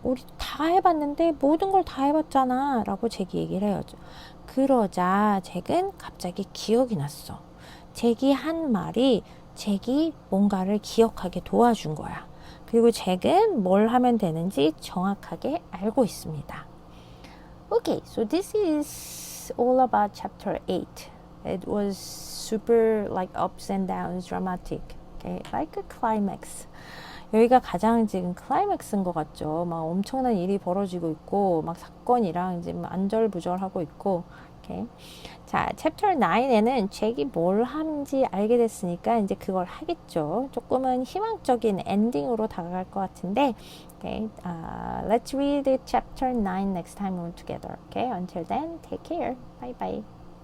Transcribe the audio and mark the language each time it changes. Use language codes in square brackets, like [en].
[ko] 우리 다 해봤는데 모든 걸 다 해봤잖아. 라고 잭이 얘기를 해요. 그러자 잭은 갑자기 기억이 났어. 잭이 한 말이 잭이 뭔가를 기억하게 도와준 거야. 그리고 잭은 뭘 하면 되는지 정확하게 알고 있습니다. [en] Okay, so this is all about chapter 8. It was super like ups and downs, dramatic. Okay, like a climax. [ko] 여기가 가장 지금 클라이맥스인 것 같죠. 막 엄청난 일이 벌어지고 있고, 막 사건이랑 이제 안절부절하고 있고, 이렇게. 자, 챕터 9에는 잭이 뭘 하는지 알게 됐으니까 이제 그걸 하겠죠. 조금은 희망적인 엔딩으로 다가갈 것 같은데, [en] okay, let's read chapter 9 next time we're together. Okay, until then, take care. Bye bye.